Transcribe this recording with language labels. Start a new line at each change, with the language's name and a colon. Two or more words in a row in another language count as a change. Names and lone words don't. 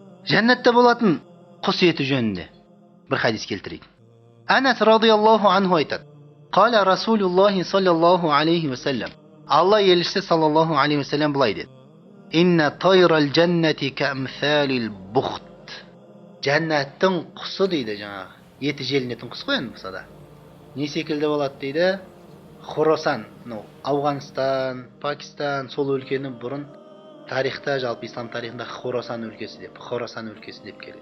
Kazakh: Жәннәттә болатын құс еті жөнінде бір хадис келтірейік. Анас
Arabic: رضي الله عنه
Kazakh: айтады.
Arabic: قال رسول الله صلى الله عليه وسلم.
Kazakh: Алла елшісі
Arabic: صلى الله عليه وسلم
Kazakh: былай деді.
Arabic: إن طير الجنة كأمثال البخت.
Kazakh: Жәннаттың құсы дейді жаңағы. Еті желінетін құс қой енді болса да. Не секілді болады дейді? Хорасан, Ауғанстан, Пакистан, сол өлкені бұрын тарихта, жалпы ислам тарихында Хорасан өлкесі деп келеді.